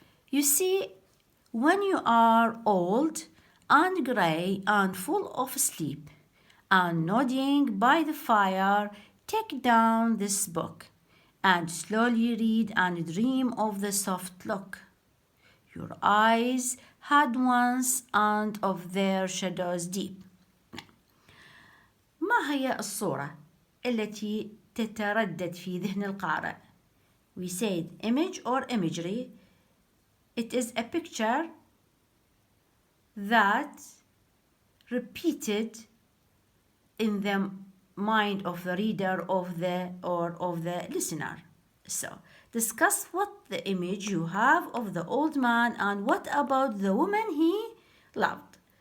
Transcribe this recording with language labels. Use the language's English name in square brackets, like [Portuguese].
[English] You see, when you are old and grey and full of sleep and nodding by the fire, take down this book and slowly read and dream of the soft look your eyes had once and of their shadows deep. [Arabic] ما هي الصورة التي تتردد في ذهن القارئ? [English] We said image or imagery. It is a picture that repeated in the mind of the reader of the listener. So discuss what the image you have of the old man and what about the woman he loved.